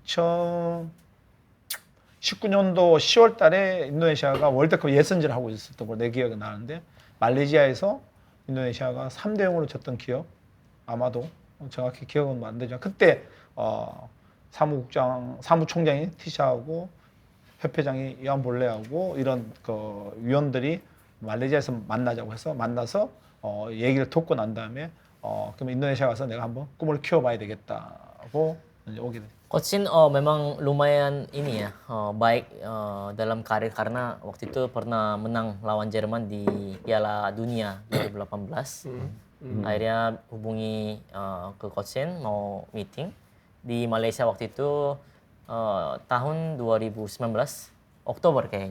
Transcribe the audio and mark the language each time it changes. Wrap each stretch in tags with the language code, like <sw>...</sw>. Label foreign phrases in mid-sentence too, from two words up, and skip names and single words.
<ko>2019년도 10월 달에 인도네시아가 월드컵 예선전을 하고 있었던 걸 내 기억이 나는데 말레이시아에서 인도네시아가 3대 0으로 졌던 기억 아마도 정확히 기억은 안 되지만 그때 사무총장이 티샤하고 협회장이 이안 볼레하고 이런 그 위원들이 말레이시아에서 만나자고 해서 만나서 얘기를 듣고 난 다음에 그럼 인도네시아 가서 내가 한번 꿈을 키워봐야 되겠다고 이제 오게 됐어요.</ko> <id>Coach Shin memang lumayan ini ya baik dalam karir karena waktu itu pernah menang lawan Jerman di Piala Dunia 2018. Akhirnya hubungi ke Coach Shin mau meeting di Malaysia waktu itu tahun 2019 Oktober kayaknya.</id>